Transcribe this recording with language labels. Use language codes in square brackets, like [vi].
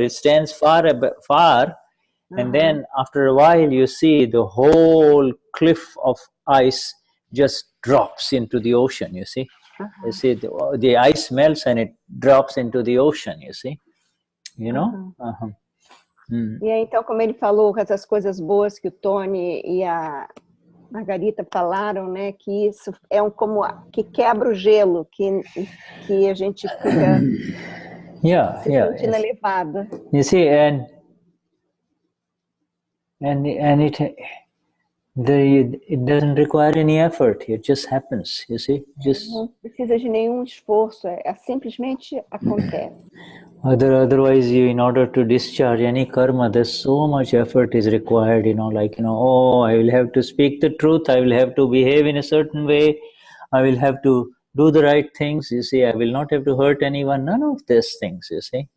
[en] It stands far, and then after a while, you see the whole cliff of ice just drops into the ocean. You see, the ice melts and it drops into the ocean. You see, E [pt] aí, então, como ele falou, essas coisas boas que o Tony e a Margarita falaram, né, que isso é como que quebra o gelo, que a gente fica se sentindo elevado. [en] You see, and it doesn't require any effort. It just happens. You see, [pt] não precisa de nenhum esforço. Simplesmente acontece. [en] Otherwise, in order to discharge any karma, there's so much effort is required, I will have to speak the truth, I will have to behave in a certain way, I will have to do the right things, you see, I will not have to hurt anyone, none of these things, you see.